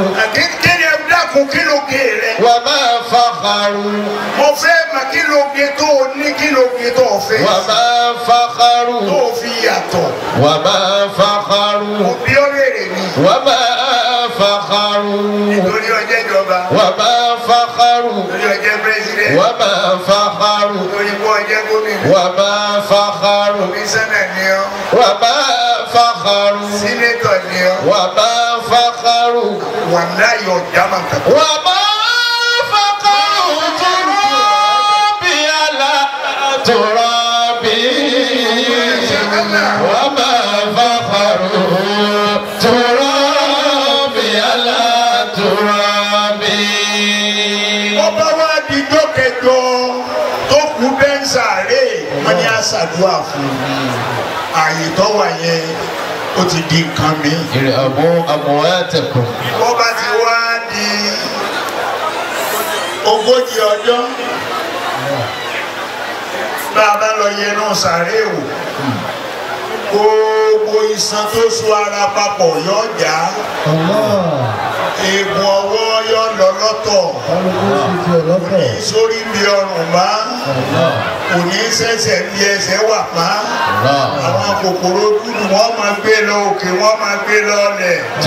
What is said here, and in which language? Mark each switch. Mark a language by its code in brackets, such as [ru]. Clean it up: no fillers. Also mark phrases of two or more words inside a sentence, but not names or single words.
[yo] akékeré ẹ̀dákun kí ló gé rẹ. [ar] وما فخروا [yo] mo fẹ́ ma kí ló gé tó o ní kí ló gé tó o fẹ́. [ar] وما فخروا [yo] tó o fi yàtọ̀. [ar] وما فخروا [yo] òbí ọ̀rẹ́rẹ́ ni. [ar] وما فخروا [yo] nítorí ọjọ́ ìjọba. [ar] وما فخروا [yo] nítorí ọjọ́ pírẹsidẹ̀ntì. [ar] وما فخروا [yo] nítorí kó ọjọ́ gómìnà. [ar] وما فخروا [yo] komisanna ni ọ. [ar] وما فخروا [yo] sínétọ̀ ni ọ. [ar] وما فخروا [yo] wàláyé ọ̀dà máa kà. [ar] وما فخروا ترابي على ترابي وما فخروا ترابي على ترابي. [yo] ọba wa di dọ́kẹjọ tó kú bẹ́ńsàrè wọ́n ní àṣàdúrà fún ààyè tó wà yẹn ó ti di nǹkan mi. [ar] ارهبوا أمواتكم. [yo] wọ́n bá ti wá di ogójì ọjọ́ bá a bá lọ yẹnu sàré wò gbogbo iṣan tó so ara papọ̀ yọ já eegun ọwọ́ yọ lọ lọ́tọ̀ sórí bí ọrùn bá kò ní sẹ́sẹ̀ bí ẹsẹ̀ wà pa àwọn kòkòrò dúdú wọ́n máa gbé lọ òkè wọ́n máa gbé lọ lẹ̀.